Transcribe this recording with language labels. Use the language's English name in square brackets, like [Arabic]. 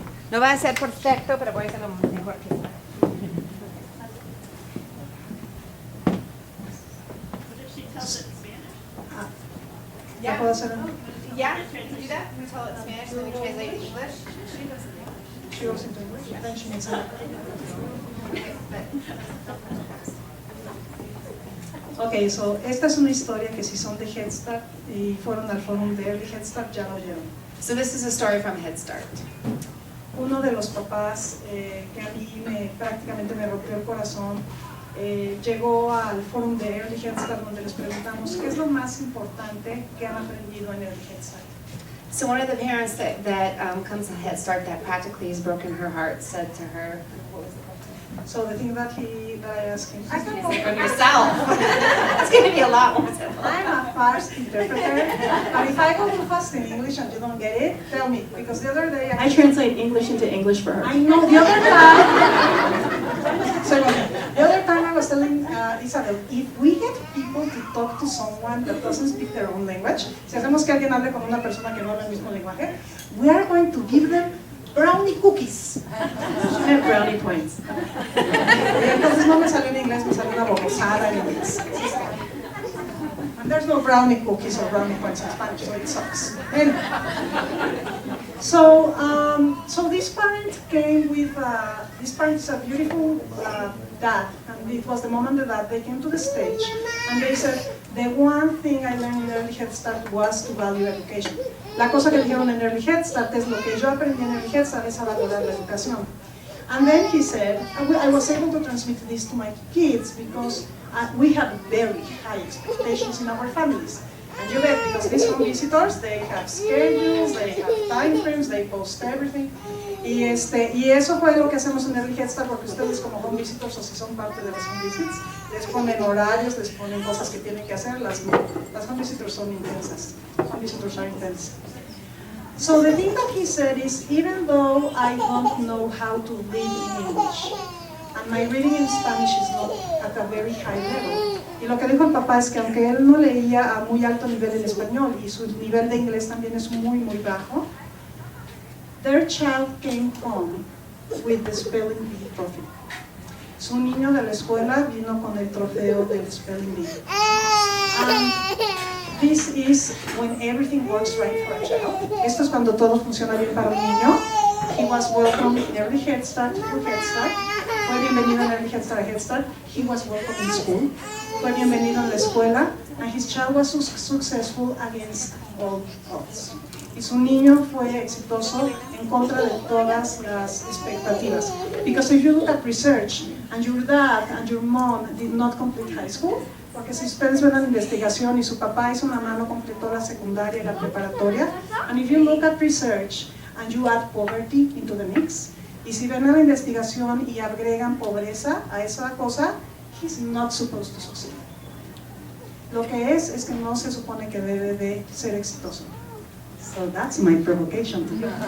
[Spanish] No va a ser perfecto, pero voy a hacer lo mejor que pueda. [English] What if she tells it in Spanish? [Spanish] ¿La puedo hacer? [English] Yeah, do that. We tell it in Spanish, then we translate in English. She goes into English, then she needs help. [Spanish] Ok, so esta es una historia que si son de Head Start y fueron al forum de Early Head Start ya lo oyeron. [English] So this is a story from Head Start. [Spanish] Uno de los papás que a mí prácticamente me rompió el corazón llegó al forum de Early Head Start donde les preguntamos qué es lo más importante que han aprendido en Early Head Start. [English] So one of the parents that comes to Head Start that practically has broken her heart said to her, what was the question? So the thing that I asked him, I can go From yourself. It's going to be a lot more simple. I'm a fast interpreter, but if I go too fast in English and you don't get it, tell me, because the other day I translate English into English for her. I know, the other time, so the other time I was telling Isabel, if we get people to talk to someone that doesn't speak their own language, si hacemos que alguien hable con una persona que no habla el mismo lenguaje, we are going to give them brownie cookies. She meant brownie points. [Spanish] Y entonces no me salió en inglés, me salió una bobosada en inglés. [English] And there's no brownie cookies or brownie points in Spanish, so it sucks. Anyway. So this parent came with, this parent is a beautiful dad, and it was the moment that they came to the stage, and they said, the one thing I learned in Early Head Start was to value education. [Spanish] La cosa que dijeron en Early Head Start es lo que yo aprendí en Early Head Start es a valorar la educación. [English] And then he said, I was able to transmit this to my kids because we have very high expectations in our families. And you bet, because these home visitors, they have schedules, they have time frames, they post everything. [Spanish] Y eso fue lo que hacemos en Early Head Start, porque ustedes como home visitors, o si son parte de los home visits, les ponen horarios, les ponen cosas que tienen que hacer. Las home visitors son intensas. [English] Home visitors are intense. So the thing that he said is, even though I don't know how to read in English, and my reading in Spanish is not at a very high level, y lo que dijo el papá es que aunque él no leía a muy alto nivel en español y su nivel de inglés también es muy, muy bajo, their child came home with the spelling bee trophy. [Spanish] Su niño de la escuela vino con el trofeo del spelling bee. [English] This is when everything works right for a child. [Spanish] Esto es cuando todo funciona bien para un niño. [English] He was welcome in Early Head Start through Head Start. [Spanish] Fue bienvenido en Early Head Start a Head Start. [English] He was welcome in school. [Spanish] Fue bienvenido en la escuela. [English] And his child was successful against all odds. [Spanish] Y su niño fue exitoso en contra de todas las expectativas. [English] Because if you look at research, and your dad and your mom did not complete high school, porque si ustedes ven la investigación y su papá y su mamá no completó la secundaria y la preparatoria, and if you look at research and you add poverty into the mix, y si ven la investigación y agregan pobreza a esa cosa, he's not supposed to succeed. [Spanish] Lo que es que no se supone que debe de ser exitoso. [English] So that's my provocation to you.